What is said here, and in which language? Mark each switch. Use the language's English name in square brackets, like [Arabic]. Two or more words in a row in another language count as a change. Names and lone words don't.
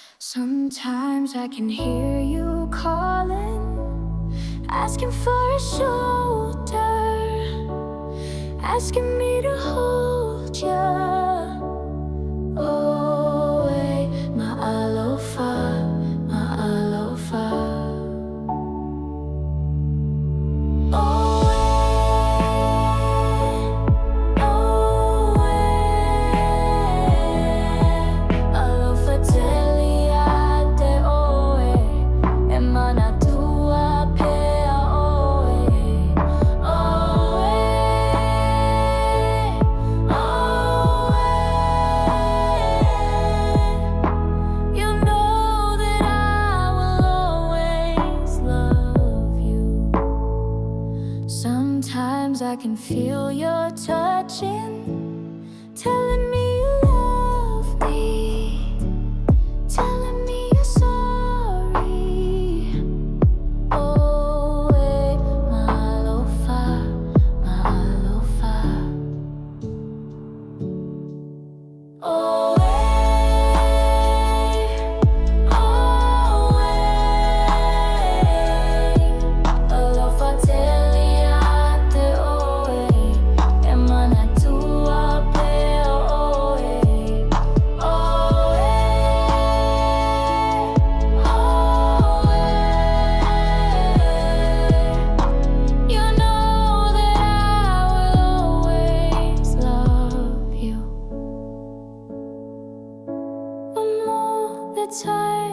[English] Sometimes I can hear you calling, asking for a shoulder, asking me to hold ya. [Samoan] Oh, hey, maalofa, maalofa. Oh, hey, oh, hey. Alofa teliate oe, e MANATUA PEA OE. Oh, hey, oh, hey. [English] You know that I will always love you. Sometimes I can feel your touching, telling me you love me, telling me you're sorry. [Samoan] Oh, hey, maalofa, maalofa. Oh, hey, oh, hey. Alofa teliate oe, e MANATUA PEA OE. Oh, hey, oh, hey. [English] You know that I will always love you. The more that time